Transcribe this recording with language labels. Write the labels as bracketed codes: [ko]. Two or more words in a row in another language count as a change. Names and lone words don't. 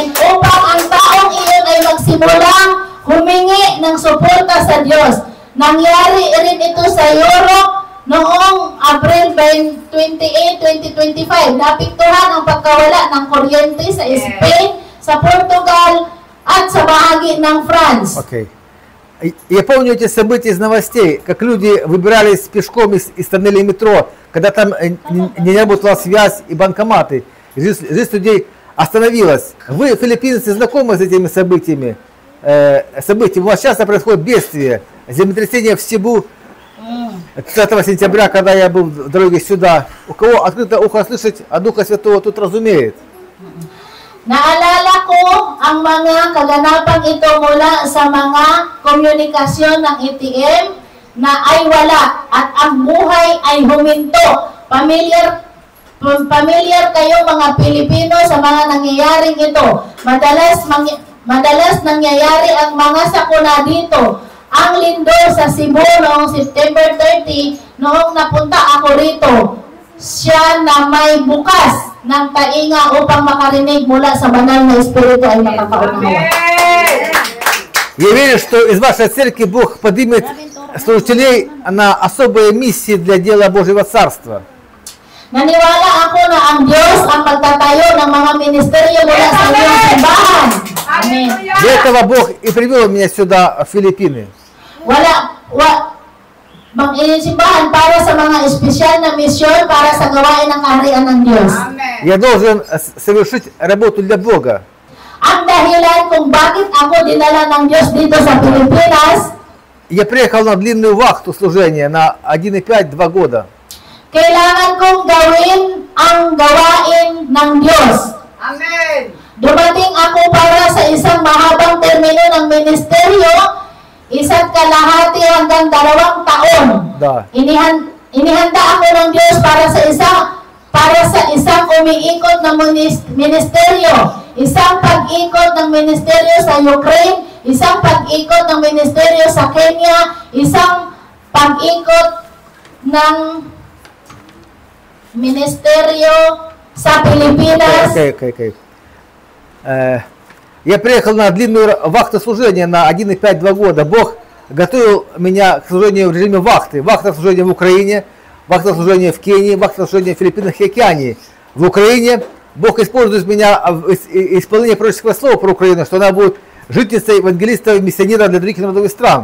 [tl] Upang ang taong iyon ay magsimulang humingi ng suporta sa Diyos. Nangyari rin ito sa Europe noong April 28, 2025. Napiktuhan ang pagkawala ng kuryente sa Spain, sa Portugal, at sa bahagi ng France. Okay. [ru] Я помню эти события из новостей, как люди выбирались пешком из тоннелей метро, когда там не работала связь и банкоматы. Жизнь людей остановилась. Вы, филиппинцы, знакомы с этими событиями? У вас часто происходит бедствие, землетрясение в Сибу 30 сентября, когда я был в дороге сюда. У кого открыто ухо слышать, а Духа Святого тут разумеет. [tl] Naalala ko ang mga kaganapang ito mula sa mga komunikasyon ng ATM na ay wala at ang buhay ay huminto. Familiar kayo mga Pilipino sa mga nangyayaring ito. Madalas nangyayari ang mga sakuna dito. Ang lindol sa Cebu noong September 30, noong napunta ako rito, siya na may bukas ng tainga upang makarinig mula sa banal na Espiritu ay makakaunawa. [ru] Я верю, что из вашей церкви Бог поднимет служителей на особые миссии для дела Божьего Царства. [tl] Naniwala ako na ang Diyos ang magtatayo ng mga ministeryo mula sa iyong simbahan. Amen. [ru] Для этого Бог и привел меня сюда, в Филиппины. [tl] Mag-isimbahan para sa mga espesyal na misyon para sa gawain ng kaharian ng Diyos. [ru] Я должен совершить работу для Бога. [tl] Ang dahilan kung bakit ako dinala ng Diyos dito sa Pilipinas, [ru] Я приехал на длинную вахту служения на 1,5-2 года. [tl] kailangan kong gawin ang gawain ng Diyos. Amen. Dumating ako para sa isang mahabang termino ng ministeryo, 1.5 hanggang 2 taon. [ru] Da. [tl] Inihanda ako ng Diyos para sa isang umiikot na ministeryo, isang pag-ikot ng ministeryo sa Ukraine, isang pag-ikot ng ministeryo sa Kenya, isang pag-ikot ng ministerio sa Pilipinas. [ru] Okay. Я приехал на длинную вахту служения на 1,5-2 года. Бог готовил меня к служению в режиме вахты. Вахта служения в Украине, в актах служения в Кении, в актах служения в Филиппинах и Океании. В Украине Бог использует меня в исполнении пророческого слова про Украину, что она будет жительницей, евангелистов, миссионера для других народов и стран.